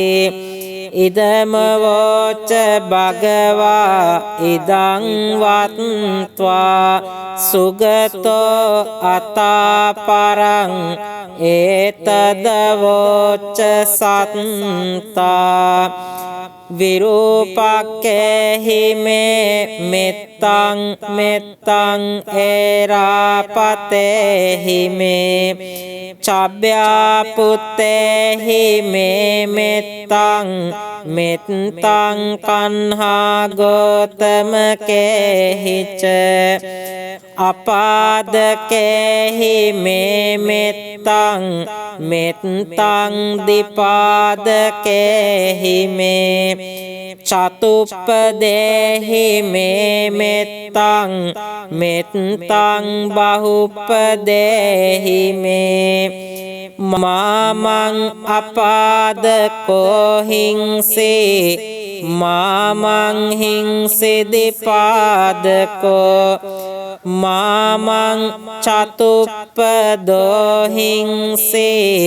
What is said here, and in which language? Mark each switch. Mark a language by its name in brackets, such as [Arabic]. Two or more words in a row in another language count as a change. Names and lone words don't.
[Pali] ඉදමවෝච භගවා ඉදං වත්වා සුගතෝ අතාපරං ඒතදවෝච සත්තා විරූපක්ඛේහි මේ මෙත්තං මෙත්තං ඒරාපතේහි මේ චබ්බ්‍යාපුත්තේහි මේ මෙත්තං මෙත්තං කන්හා ගෝතමකේහි ච අපාදකේහි මේ මෙත්තං මෙත්තං දිපාදකේහි මේ චතුප්පදේහි මේ මෙත්තං මෙත්තං බහුප්පදේහි මේ මාමං අපාදකෝ හිංසේ මාමං හිංසේ දිපාදකෝ මාමං චතුප්පදෝ හිංසේ